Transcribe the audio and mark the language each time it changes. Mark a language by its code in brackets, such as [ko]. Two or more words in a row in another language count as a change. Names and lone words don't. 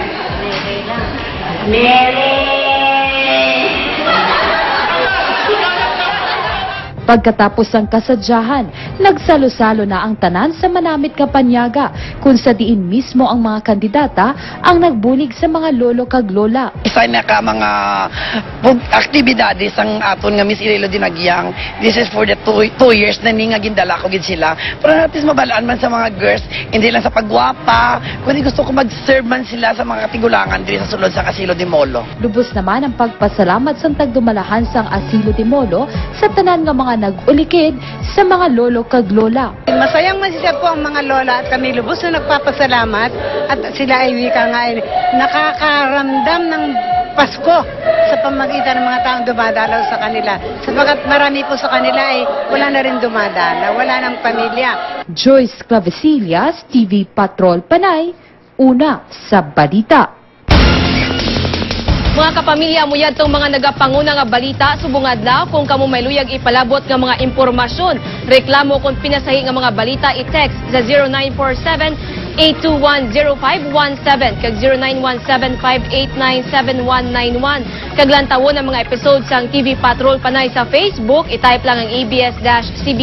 [hil] Pagkatapos ng kasadyahan, nagsalo-salo na ang tanan sa manamit nga panyaga kung sa diin mismo ang mga kandidata ang nagbulig sa mga lolo kag lola. Isa na ka mga aktibidades ang aton nga Miss Iloilo Dinagyang. [en] This is for the two years [hil] na ni nga gindala ko gid sila. Para natin mabalaan man sa mga girls, [tl] hindi lang [hil] sa pagwapa, kundi gusto ko mag-serve man sila sa mga katigulangan diri sa sulod sa Asilo de Molo. Lubos naman ang pagpasalamat sa tagdumalahan sang Asilo de Molo sa tanan nga mga nag-ulikid sa mga lolo kag lola. [tl] Masayang masisya po ang mga lola at kami lubos na nagpapasalamat at sila ay wika nga ay nakakaramdam ng Pasko sa pamagitan ng mga taong dumadalaw sa kanila. Sapagat marami po sa kanila ay wala na rin dumadalaw, wala ng pamilya. [hil] Joyce Clavecillas, TV Patrol Panay, una sa balita. Mga kapamilya mo yan itong mga nagapanguna nga balita, subong adlaw kung kamo may luyag ipalabot nga mga impormasyon. Reklamo kung pinasahi nga mga balita, i-text sa 0947-821-0517 kag 0917-589-7191. Kaglantawon ang mga episode sang TV Patrol Panay sa Facebook, i-type lang ang ABS-CBN Iloilo.